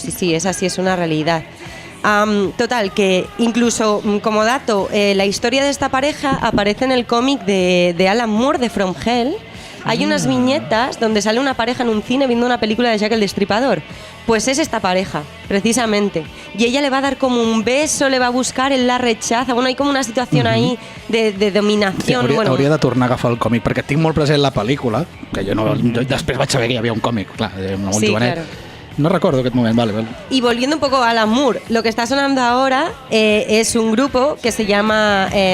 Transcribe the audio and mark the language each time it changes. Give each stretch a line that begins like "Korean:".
Spanish: Sí, es así, es una realidad. Total, que incluso como dato, la historia de esta pareja aparece en el cómic de Alan Moore, de From Hell. Hay unas viñetas donde sale una pareja en un cine viendo una película de Jack el Destripador. Pues es esta pareja, precisamente. Y ella le va a dar como un beso, le va a buscar, él la rechaza. Bueno, hay como una situación ahí de dominación.
Catalan: Sí, hauria bueno. de tornar a agafar el còmic, perquè tinc molt present la pel·lícula, que jo després vaig saber que hi havia un còmic, clar, molt sí, jovenet.
Spanish: claro. No recuerdo
Catalan: aquest moment,
Spanish: vale. Y volviendo un poco a Alan Moore, lo que está sonando ahora es un grupo que se llama...